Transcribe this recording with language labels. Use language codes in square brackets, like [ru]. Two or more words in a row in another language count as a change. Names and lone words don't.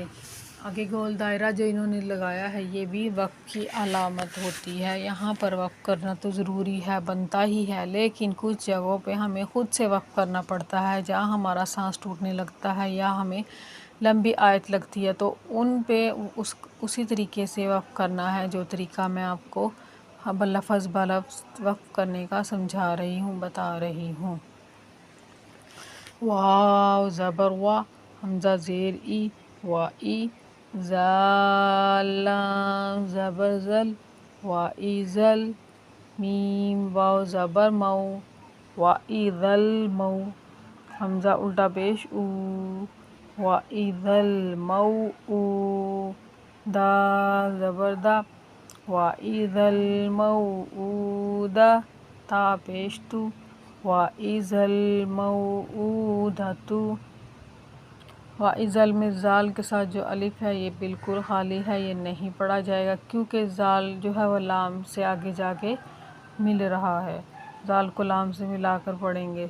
[ur] آگے گول دائرہ جو انہوں نے لگایا ہے یہ بھی وقت کی علامت ہوتی ہے، یہاں پر وقف کرنا تو ضروری ہے، بنتا ہی ہے، لیکن کچھ جگہوں پہ ہمیں خود سے وقف کرنا پڑتا ہے، جہاں ہمارا سانس ٹوٹنے لگتا ہے یا ہمیں لمبی آیت لگتی ہے تو ان پہ اسی طریقے سے وقف کرنا ہے جو طریقہ میں آپ کو لفظ بلفظ وقف کرنے کا سمجھا رہی ہوں، بتا رہی ہوں۔ واو زبر وا، حمزہ زیر ای، وائی، زال لام زبر زل، وائی زل، میم واو زبر مو، وائی ذل مو، حمزہ الٹا پیش او، وائی ذل مو او، دال زبر دا، وائی ذل مو او دا، تا پیش تو، [ar] وَإِذَا الْمَوْءُودَةُ۔ [ur] وَإِذَا میں زال کے ساتھ جو الف ہے یہ بالکل خالی ہے، یہ نہیں پڑھا جائے گا کیونکہ زال جو ہے وہ لام سے آگے جا کے مل رہا ہے، زال کو لام سے ملا کر پڑھیں گے۔